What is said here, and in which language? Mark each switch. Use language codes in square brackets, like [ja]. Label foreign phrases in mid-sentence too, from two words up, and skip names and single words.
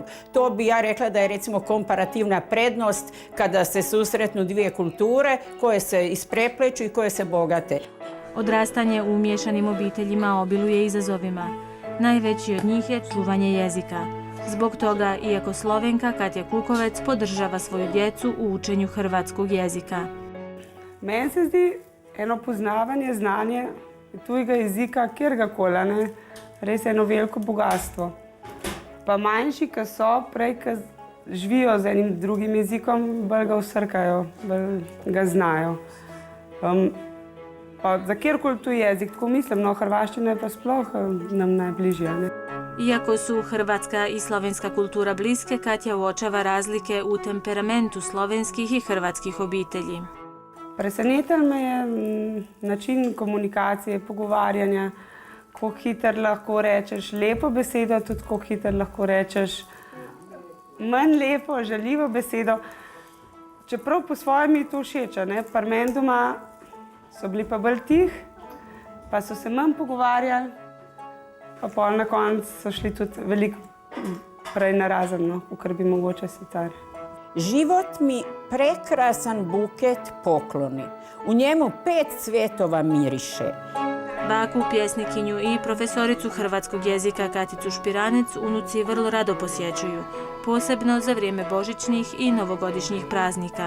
[hr] To bi ja rekla da je recimo komparativna prednost kada se susretnu dvije kulture koje se isprepleću i koje se bogate. Odrastanje u miješanim obiteljima obiluje izazovima. Najveći od njih je čuvanje jezika. Zbog toga, iako Slovenka Katja Kukovec podržava svoju djecu u učenju hrvatskog jezika. [sl] Meni se zdi eno poznavanje, znanje tujega jezika, kjergakoli, ne, res eno veliko bogatstvo. Pa manjši, ki so, prej, ki živijo z enim drugim jezikom, bolj ga usrkajo, bolj ga znajo. Pa za kjerkoli tuji jezik, tako mislim, no, hrvaščina je pa sploh nam najbližja. Ne. [hr] Iako su hrvatska i slovenska kultura bliske, Katja uočava razlike u temperamentu slovenskih i hrvatskih obitelji. [sl] Presenetil me je način komunikacije, pogovarjanja, kako hitro lahko rečeš lepo besedo, tudi kako hitro lahko rečeš manj lepo, žaljivo besedo. Čeprav po svojem mi je to všeč, ne, pri meni doma so bili pa bolj tih, pa so se manj pogovarjali. Pa pol na koncu so šli tudi veliko prej narazen, no, kar bi mogoče sicer. [hr] Život mi prekrasan buket pokloni. U njemu 5 cvjetova miriše. Baku, pjesnikinju i profesoricu hrvatskog jezika Katicu Špiranec unuci vrlo rado posjećuju, posebno za vrijeme božićnih i novogodišnjih praznika.